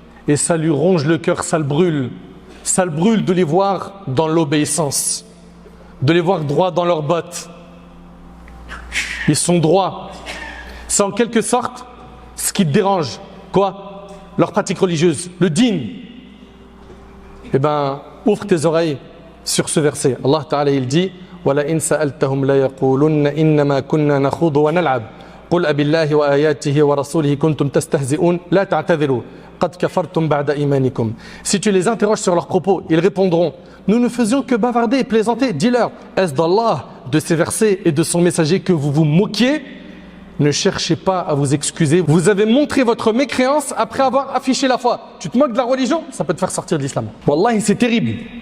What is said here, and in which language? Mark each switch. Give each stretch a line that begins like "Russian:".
French: Et ça lui ronge le cœur, ça le brûle. Ça le brûle de les voir dans l'obéissance. De les voir droits dans leurs bottes. Ils sont droits. C'est en quelque sorte ce qui te dérange. Quoi? Leur pratique religieuse, le dîn. Eh bien, ouvre tes oreilles sur ce verset. Allah Ta'ala il dit
Arabic: وَلَئِنْ سَأَلْتَهُمْ لَيَقُولُنَّ إِنَّمَا كُنَّا نَخُوضُ وَنَلْعَبُ قُلْ أَبِاللَّهِ وَآيَاتِهِ وَرَسُولِهِ كُنْتُمْ تَسْتَهْزِئُونَ لَا تَعْتَذِرُوا قَدْ كَفَرْتُمْ بَعْدَ إِيمَانِكُمْ.
French: Si tu les interroges sur leurs propos, ils répondront nous ne faisions que bavarder et plaisanter. Dis-leur, est-ce d'Allah, de ses versets et de son messager que vous vous moquiez? Ne cherchez pas à vous excuser. Vous avez montré votre mécréance après avoir affiché la foi. Tu te moques de la religion, ça peut te faire sortir de l'islam. Wallahi, c'est terrible.